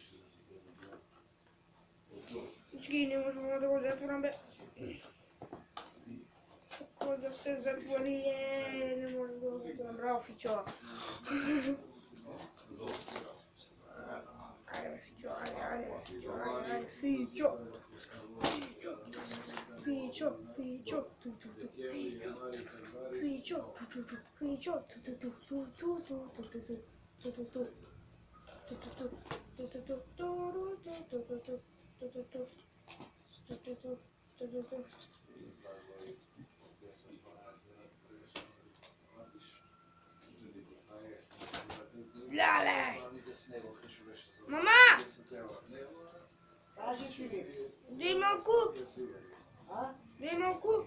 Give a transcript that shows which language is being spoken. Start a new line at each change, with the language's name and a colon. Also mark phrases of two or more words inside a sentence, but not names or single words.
Macedonian: Чекай, не можам да го затворам, бе. Како да се затвори, не можам да го затворам. Браво, Фичо. Ајде, Фичо, ајде, Фичо. Fičo, fičo, tu tu tu, fičo, tu tu tu, fičo, tu tu tu, tu tu tu, tu tu tu, tu tu tu, tu tu tu, tu tu tu, tu tu tu, tu tu tu, tu tu tu, tu tu tu, tu tu tu. Lale! Мама! Кажи Филип. Дай малку! А? Дай малку!